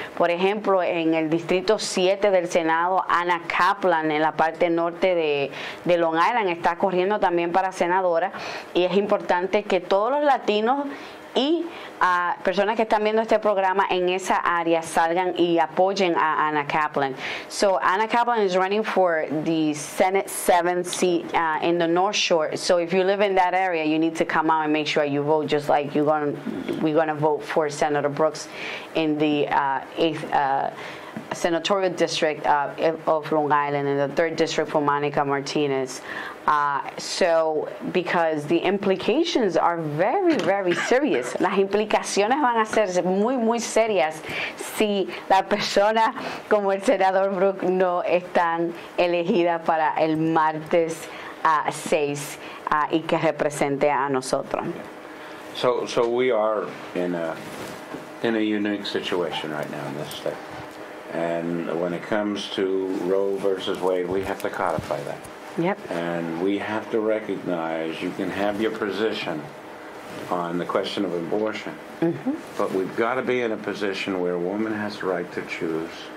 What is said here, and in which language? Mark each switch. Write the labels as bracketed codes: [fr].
[es] Por ejemplo, en el distrito 7 del Senado, Anna Kaplan, en la parte norte de Long Island, está corriendo también para senadora, y es importante que todos los latinos y personas que están viendo este programa en esa área salgan y apoyen a Anna Kaplan. [en] So Anna Kaplan is running for the Senate 7th seat in the North Shore. So if you live in that area, you need to come out and make sure you vote, just like we're going to vote for Senator Brooks in the 8th senatorial district of Long Island, and the 3rd district for Monica Martinez. So, because the implications are very, very serious. [es] Las implicaciones van a ser muy, muy serias si la persona como el senador Brooke no están elegidas para el martes 6 y que represente a nosotros. [en] So we are in a unique situation right now in this state. And when it comes to Roe versus Wade, we have to codify that. Yep. And we have to recognize you can have your position on the question of abortion, but we've got to be in a position where a woman has the right to choose.